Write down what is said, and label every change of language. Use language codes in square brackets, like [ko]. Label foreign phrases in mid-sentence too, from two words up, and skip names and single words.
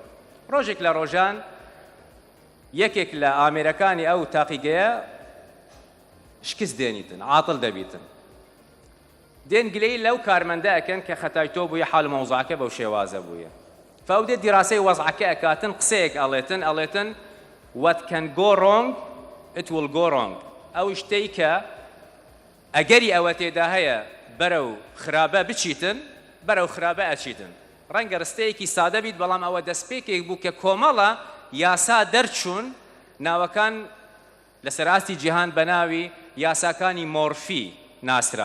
[ckb] ڕۆژێک لە ڕۆژان یەکێک لە ئامێرەکانی ئەو تاقیگەیە شکست دێنیتن، عاتڵ دەبیتن. دێن گلەی لەو کارمەندە ئەکەن کە خەتای تۆ بوویە، حاڵ مەوزوعەکە بەو شێوازە بوویە. فەو دێت دیراسەی وەزعەکە ئەکاتن، قسەیەک ئەڵێتن [en] what can go wrong it will go wrong. [ckb] ئەو شتەی کە ئەگەری ئەوە تێدا هەیە بەرەو خراپە بچیتن، بەرەو خراپە ئەچیتن. ڕەنگە ڕستەیەکی سادە بیت، بەڵام ئەوە دەستپێکێک بوو کە کۆمەڵە یاسا دەرچوون، ناوەکان لەسەر ئاستی جیهان بە ناوی یاساکانی مۆرفی ناسران.